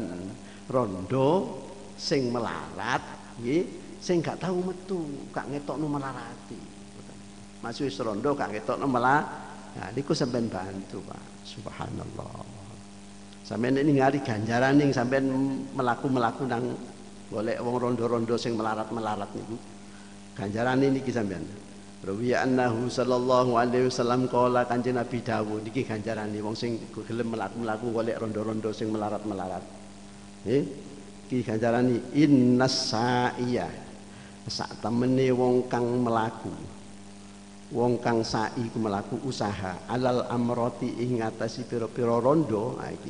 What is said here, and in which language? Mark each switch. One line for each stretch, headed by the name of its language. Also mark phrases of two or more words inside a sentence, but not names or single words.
Javanese: Rondo sing melarat nggih, sing gak tahu metu, gak ngetokno melarati. Masuk rondo gak ngetokno melarat. Nah niku sampean bantu, Pak. Subhanallah. Sampeyan ningali ganjaran ning sampeyan melaku-melaku nang golek wong rondo-rondo sing melarat-melarat niku. Ganjaran niki sampeyan.
Arabic: روي أنه صلى الله عليه وسلم قال
Javanese: Kanjeng Nabi dawuh niki ganjarane wong sing gelem melaku-melaku golek rondo-rondo sing melarat-melarat. Nggih. Iki ganjarane
Arabic: إن الساعي.
Javanese: Sak temene wong kang melaku. Wong kang sa'i ku melaku usaha
Arabic: على الأرملة
Javanese: ing ngatasi pira-pira rondo iki.